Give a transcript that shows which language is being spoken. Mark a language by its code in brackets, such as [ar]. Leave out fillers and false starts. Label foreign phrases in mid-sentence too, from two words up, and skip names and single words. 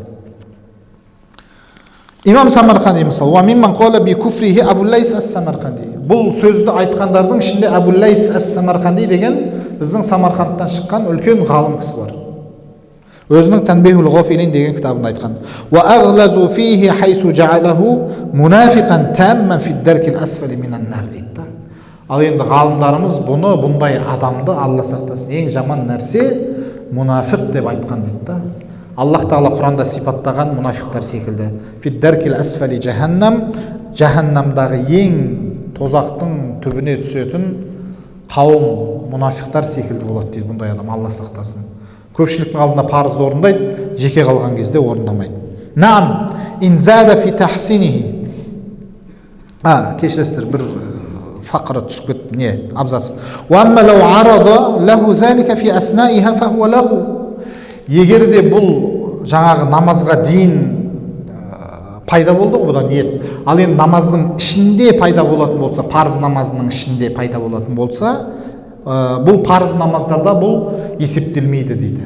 [ar] Имам Самарқанди мысалы, وممن قال بكفره Абу-Лайс ас-Самарқанди. [kk] Бұл сөзді айтқандардың ішінде Абу-Лайс ас-Самарқанди деген біздің Самарқандтан шыққан үлкен ғалым кісі бар. Өзінің Танбихул Ғафилин деген кітабын айтқан. [ar] وأغلظ فيه حيث جعله منافقا تاما في الدرك الأسفل من النار дейді. [kk] Ал енді ғалымдарымыз бұны, бұндай адамды, Алла сақтасын, ең жаман нәрсе мунафиқ деп айтқан дейді. Аллах Тағала Құранда сипаттаған мунафиқтар секілді. [ar] في الدرك الأسفل جهنم, [kk] жаханнамдағы ең тозақтың түбіне түсетін қауым мунафиқтар секілді болады дейді бұндай адам, Алла сақтасын. Көпшіліктің алдында парызды орындайды, жеке қалған кезде орындамайды. [ar] نعم، إن زاد في تحسينه. [kk] Кешіресіздер, бір фақыры түсіп кетті, не, абзац. [ar] وأما لو عرض له ذلك في أثنائها فهو له. [kk] Егер де бұл жаңағы намазға дейін пайда болды ғой, бұда ниет. Ал енді намаздың ішінде пайда болатын болса, парыз намазының ішінде пайда болатын болса, бұл парыз намаздарда бұл есептелмейді дейді.